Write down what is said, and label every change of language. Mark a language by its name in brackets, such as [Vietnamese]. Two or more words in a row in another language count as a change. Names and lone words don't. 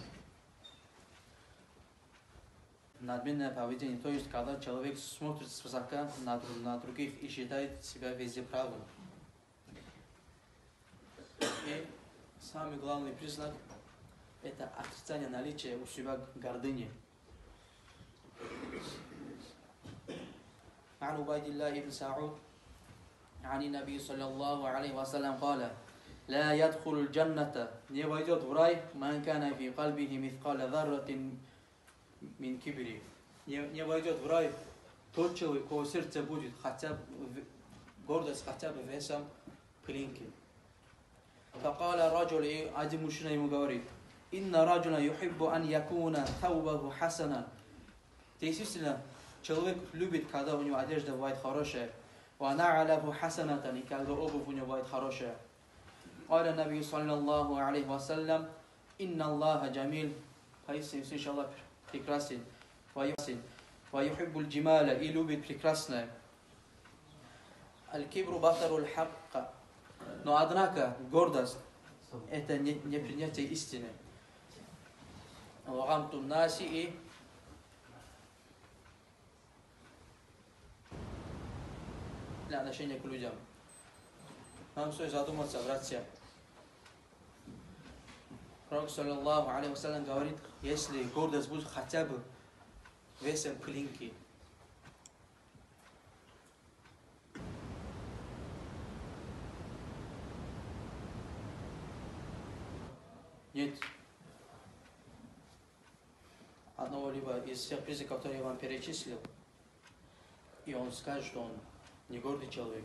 [Russian] Надменное поведение, то есть когда человек смотрит свысока на других и считает себя везде правым. И самый главный признак – это отрицание наличия у себя гордыни. [Arabic] عن عبيد الله بن سعود عن النبي صلى الله عليه وسلم قال لا يدخل الجنة [Russian] не войдет в рай [Arabic] من كان في قلبه مثقال ذرة من كبر [Russian] не войдет в рай тот человек, у кого сердце будет хотя бы гордость хотя бы весом пылинки. [Arabic] فقال الرجل [Russian] один мужчина ему говорит [Arabic] إن رجلا يحب أن يكون ثوبه حسنا. [Russian] Действительно, человек любит, когда у него одежда бывает хорошая. [Arabic] وَنَعْلَهُ حَسَنَةً, [Russian] и когда обувь у него бывает хорошая. [Arabic] قال النبي صلى الله عليه وسلم إن الله جميل. [Russian] Поистине, Аллах прекрасен. [Arabic] وَيُحِبُّ الْجِمَالَ, [Russian] и любит прекрасное. [Arabic] الْكِبْرُ بَطَرُ الْحَقِّ. [Russian] Но однако гордость это не принятие истины. [Arabic] وَغَمْتُ النَّاسِ, [Russian] и отношение к людям. Нам стоит задуматься, братья. Пророк, [Arabic] صلى الله عليه وسلم, [Russian] говорит, если гордость будет хотя бы весом пылинки, нет одного либо из всех признаков, которые я вам перечислил, и он скажет, что он не гордый человек.